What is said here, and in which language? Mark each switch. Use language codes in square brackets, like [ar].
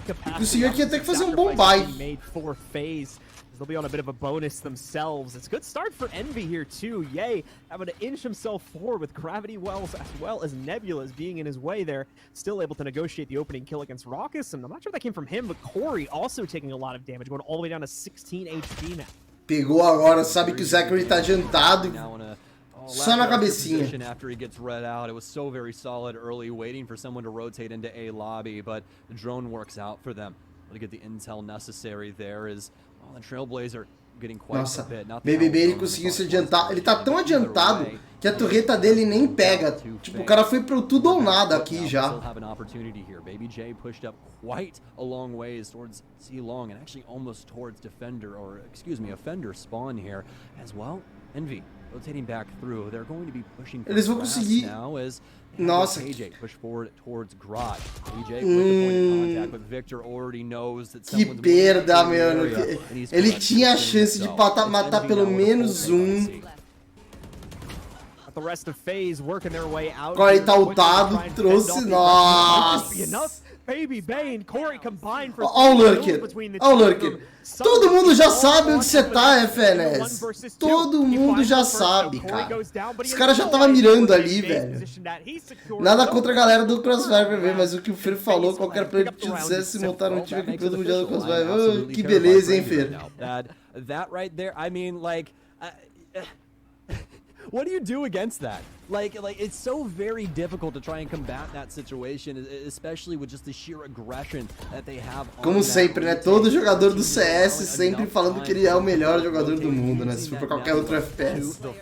[pt] E conseguiu aqui até que fazer um bom buy. [en] they'll be on a bit of a bonus themselves. It's a good start for Envy here too. Yay, having to inch himself forward with Gravity Wells as well as Nebula's being in his way there. Still able to negotiate the opening kill against Raucus, and I'm not sure if that came from him, but Corey also taking a lot of damage, going all the way down to 16 HP now. [pt] Pegou agora, sabe que o Zachary tá adiantado. Só na cabecinha. [en] After he gets read out, it was so very solid early, waiting for someone to rotate into A lobby, but the drone works out for them. To get the intel necessary there is the Trailblazer getting quite a bit. [pt] BBB ele conseguiu se adiantar. Ele tá tão adiantado que a torreta dele nem pega. Tipo, o cara foi pro tudo ou nada aqui já. [en] Baby J pushed up quite a long ways towards C long and actually almost towards defender, or excuse me, offender spawn here as well. Envy rotating back through. They're going to be pushing. [pt] Eles vão conseguir. [en] Now as [pt] Nossa. [en] AJ push forward towards Garage. AJ with the point of contact, but Victor already knows that [pt] que perda, mano. Ele tinha a chance de matar pelo menos um. [en] The rest of FaZe working their way out. [pt] Agora ele tá ultado, trouxe. Nossa. [en] Baby Bane, Corey combined for [pt] Ó o Lurker. Ó o Lurker. Todo mundo já sabe onde você tá, FNS. Todo mundo já sabe, cara. Os caras já estavam mirando ali, velho. Nada contra a galera do Crossfire, mas o que o Fer falou, qualquer player que te dissesse montar um time campeão do mundial do Crossfire. Oh, que beleza, hein, Fer? [en] That right there, I mean, like, what do you do against that? Like it's so very difficult to try and combat that situation, especially with just the sheer aggression that they have. [pt] Como sempre, né? Todo jogador do CS sempre falando que ele é o melhor jogador do mundo, né? Se for pra qualquer outro FPS.